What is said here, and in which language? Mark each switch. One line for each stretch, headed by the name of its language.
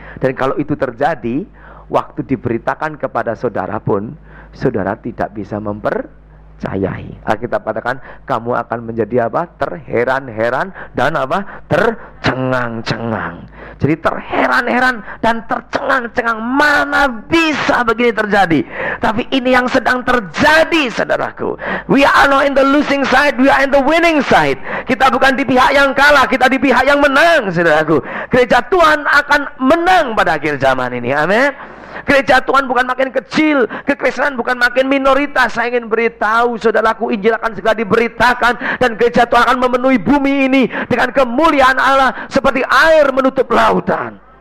Indonesian: Dan kalau itu terjadi, waktu diberitakan kepada saudara pun, saudara tidak bisa mempercayai. Alkitab katakan, kamu akan menjadi apa? Terheran-heran dan apa? Tercengang-cengang. Jadi terheran-heran dan tercengang-cengang, mana bisa begini terjadi? Tapi ini yang sedang terjadi, saudaraku.
English: We are not in the losing side, we are in the winning side.
Indonesian: Kita bukan di pihak yang kalah, kita di pihak yang menang, saudaraku. Gereja Tuhan akan menang pada akhir zaman ini. Amin. Gereja Tuhan bukan makin kecil, kekristenan bukan makin minoritas. Saya ingin beritahu saudaraku, Injil akan segera diberitakan, dan gereja Tuhan akan memenuhi bumi ini dengan kemuliaan Allah seperti air menutup lautan.